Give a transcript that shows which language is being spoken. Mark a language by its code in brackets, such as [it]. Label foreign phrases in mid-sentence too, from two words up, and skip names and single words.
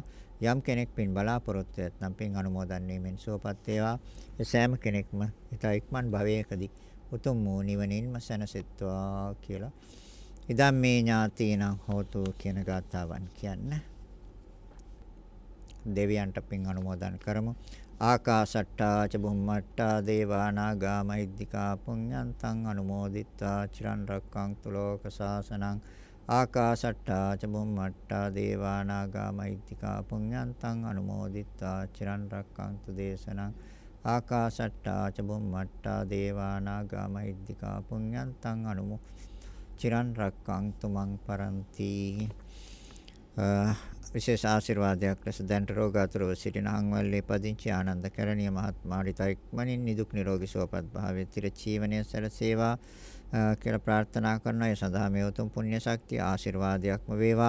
[si] යම් කෙනෙක් පින් බලාපොරොත්තු වෙත්නම් පින් අනුමෝදන් වීමෙන් සුවපත් වේවා. ඒ සෑම කෙනෙක්ම ඊට ඉක්මන් භවයකදී උතුම් වූ නිවනින්ම සැනසෙත්වා කියලා [pi] ඉදම් මේ ඥාතීන හෝතු [si] කියන ගාථාවන් කියන්නේ. දෙවියන්ට පින් අනුමෝදන් කරමු. [pi] ආකාශට්ටා ච බුම්මට්ටා දේවා නාග මහිද්దికා පුඤ්ඤන්තං අනුමෝදිත්වා චිරන් රැක්කන්තු ලෝක සාසනං. ආකාශට්ටා ච බුම්මට්ටා දේවා නාග මහිද්దికා පුඤ්ඤන්තං අනුමෝදිත්වා චිරන් රැක්කන්තු දේශනං. ආකාසට්ටා ච බුම්මට්ටා දේවා නාග මහිද්దికා පුඤ්ඤන්තං අනුමෝ චිරන් රක්ඛන්තු මං පරන්ති. [si] විශේෂ ආශිර්වාදයක් ලෙස දැන්ට රෝගාතුරව සිටින හංවැල්ලේ පදිංචි ආනන්ද කරණීය මහත්මයාට ඉක්මනින් නිදුක් නිරෝගී සුවපත් භාවයේ චිර ජීවනයේ සැලසේවා කියලා ප්‍රාර්ථනා කරනවා. ඒ සඳහා මේ උතුම් පුණ්‍ය ශක්තිය ආශිර්වාදයක්ම වේවා.